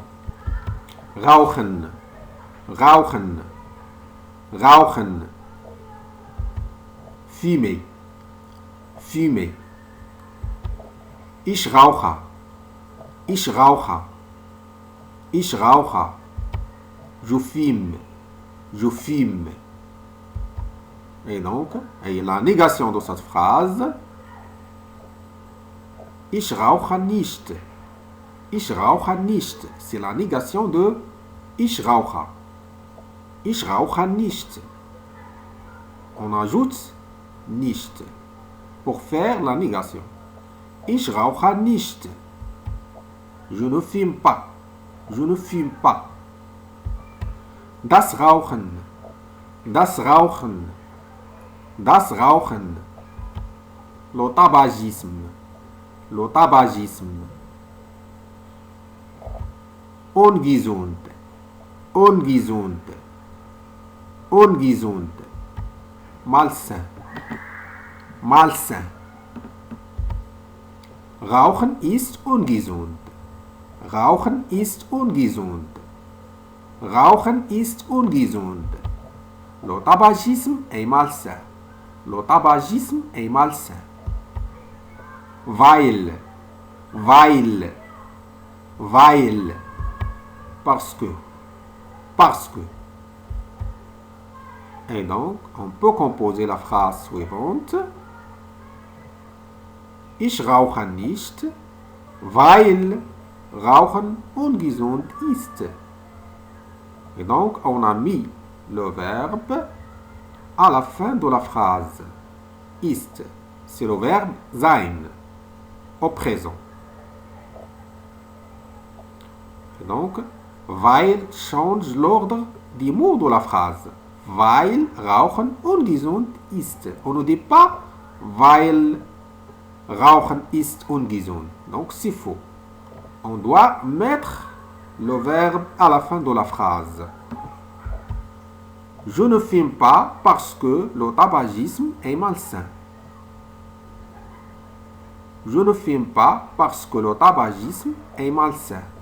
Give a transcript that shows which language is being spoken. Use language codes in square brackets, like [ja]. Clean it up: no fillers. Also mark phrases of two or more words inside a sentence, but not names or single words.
[de] Rauchen, rauchen, rauchen. [fr] Fumer, fumer. [de] Ich rauche, ich rauche, ich rauche. [fr] Je fume, je fume. Et donc, et la négation de cette phrase, [de] ich rauche nicht. Ich rauche nicht. [fr] C'est la négation de [de] ich rauche. Ich rauche nicht. [fr] On ajoute nicht pour faire la négation. [de] Ich rauche nicht. [fr] Je ne fume pas. Je ne fume pas. [de] Das Rauchen. Das Rauchen. Das Rauchen. [fr] Le tabagisme. Le tabagisme. [de] Ungesund. Ungesund. Ungesund. [fr] Malsain. Malsain. [de] Rauchen ist ungesund. Rauchen ist ungesund. Rauchen ist ungesund. [fr] Le tabagisme est malsain. Le tabagisme est malsain. [de] Weil, weil, weil. [fr] Parce que, parce que. Et donc, on peut composer la phrase suivante. [de] Ich rauche nicht, weil Rauchen ungesund ist. [fr] Et donc, on a mis le verbe à la fin de la phrase. Ist, c'est le verbe sein, au présent. Et donc, weil change l'ordre des mots de la phrase. [de] Weil Rauchen ungesund ist. [fr] On ne dit pas [de] weil Rauchen ist ungesund. [fr] Donc, c'est faux. On doit mettre le verbe à la fin de la phrase. Je ne fume pas parce que le tabagisme est malsain. Je ne fume pas parce que le tabagisme est malsain.